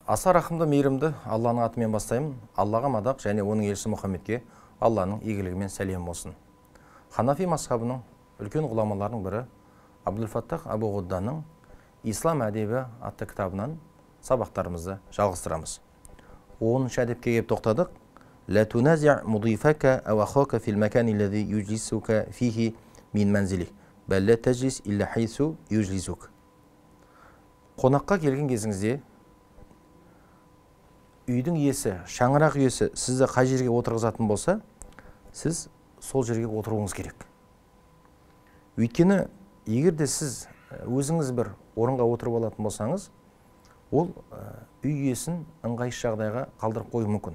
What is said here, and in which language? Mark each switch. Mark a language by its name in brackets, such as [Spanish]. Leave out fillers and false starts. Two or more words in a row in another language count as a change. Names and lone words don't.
[Kazakh] Аса рахымды, мейірімді Алланың атымен бастаймын. Аллаға мадақ және оның елшісі Мұхаммедке Алланың игілігімен сәлем болсын. Ханафи мазхабының үлкен ғұламаларының бірі Абдул-Фаттах Абу-Ғудданың «Ислам әдебі» атты кітабынан сабақтарымызды жалғастырамыз. 10-шы әдепке кеп тоқтадық. [Arabic] «لا تنازع مضيفك أو أخاك في المكان الذي يجلسك فيه من منزله بل لا تجلس إلا حيث يجلسك». [Kazakh] Қонаққа келген кезіңізде үйдің иесі, шаңырақ иесі сізді қай жерге отырғызатын болса, сіз сол жерге отыруыңыз керек. Өйткені, егер де сіз өзіңіз бір орынға отырып алатын болсаңыз, ол үй иесін ыңғайсыз жағдайға қалдырып қоюы мүмкін.